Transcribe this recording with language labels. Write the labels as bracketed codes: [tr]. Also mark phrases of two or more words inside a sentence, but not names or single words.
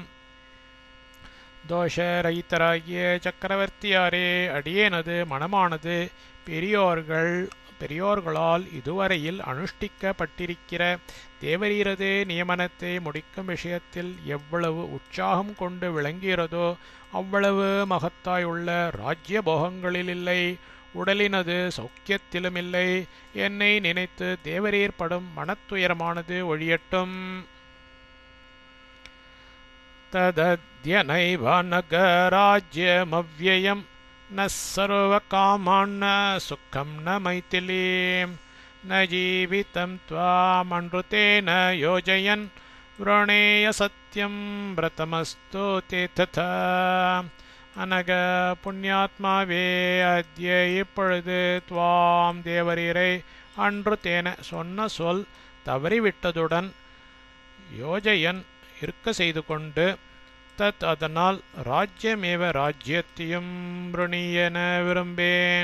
[ta] தோஷரகிதராகிய சக்கரவர்த்தியாரே, அடியேனது மனமானது பெரியோர்களால் இதுவரையில் அனுஷ்டிக்கப்பட்டிருக்கிற தேவரீரது நியமனத்தை முடிக்கும் விஷயத்தில் எவ்வளவு உற்சாகம் கொண்டு விளங்குகிறதோ அவ்வளவு மகத்தாயுள்ள ராஜ்ய போகங்களில் இல்லை. உடலினது சௌக்கியத்திலும் இல்லை. என்னை நினைத்து தேவரீர் படும் மனத்துயரமானது ஒழியட்டும். [sa] तदद्य नैव नगराज्यमव्ययं न सर्वकामान्न सुखं न मैथिलीं न जीवितं त्वामनृतेन योजयन् व्रणेय सत्यं व्रतमस्तु ते तथा. [ta] அனக புண்ணியாத்மாவே அத்ய இப்பொழுது துவாம் தேவரீரை அன்று தேன சொன்ன சொல் தவறிவிட்டதுடன் யோஜயன் இருக்க செய்து கொண்டு தத் அதனால் ராஜ்யமேவ ராஜ்யத்தையும் ருணியென விரும்பேன்.